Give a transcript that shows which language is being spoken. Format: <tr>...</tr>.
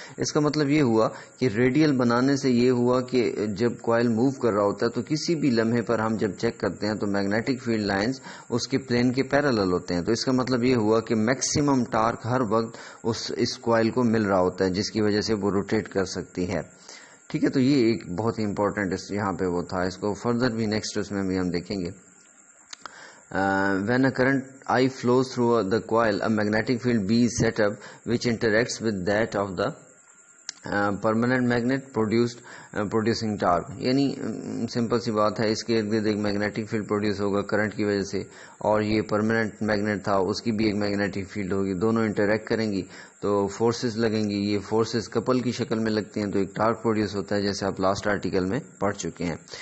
<ur>اس کا مطلب یہ ہوا کہ ریڈیل بنانے سے یہ ہوا کہ جب کوائل موو کر رہا ہوتا ہے تو کسی بھی لمحے پر ہم جب چیک کرتے ہیں تو میگنیٹک فیلڈ لائنز اس کے پلین کے پیرالل ہوتے ہیں. تو اس کا مطلب یہ ہوا کہ میکسیمم ٹارک ہر وقت اس کوائل کو مل رہا ہوتا ہے, جس کی وجہ سے وہ روٹیٹ کر سکتی ہے. ٹھیک ہے, تو یہ ایک بہت ہی امپورٹنٹ یہاں پہ وہ تھا. اس کو فردر بھی نیکسٹ اس میں بھی ہم دیکھیں گے.</ur> <en>when a current I flows through the coil, a magnetic field B is set up which interacts with that of the permanent magnet producing torque.</en> <ur>یعنی سمپل سی بات ہے, اس کے ارد گرد ایک میگنیٹک فیلڈ پروڈیوس ہوگا کرنٹ کی وجہ سے, اور یہ پرماننٹ میگنیٹ تھا اس کی بھی ایک میگنیٹک فیلڈ ہوگی, دونوں انٹریکٹ کریں گی تو فورسز لگیں گی. یہ فورسز کپل کی شکل میں لگتی ہیں تو ایک ٹارک پروڈیوس ہوتا ہے, جیسے آپ لاسٹ آرٹیکل میں پڑھ چکے ہیں.</ur>